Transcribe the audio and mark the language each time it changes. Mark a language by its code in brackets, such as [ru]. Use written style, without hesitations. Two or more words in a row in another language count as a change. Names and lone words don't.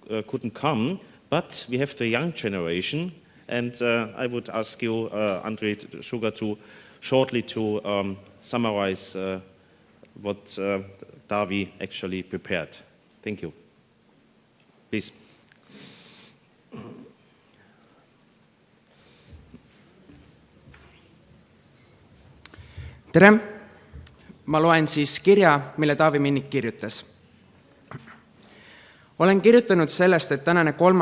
[en] But we have the young generation, And I would ask you, André Sugar, to shortly to summarize what Davi actually prepared. Thank you. Please. [et] Tere! Ma loen siis kirja, mille Taavi Minnik kirjutas. Olen kirjutanud sellest, et tänane 3.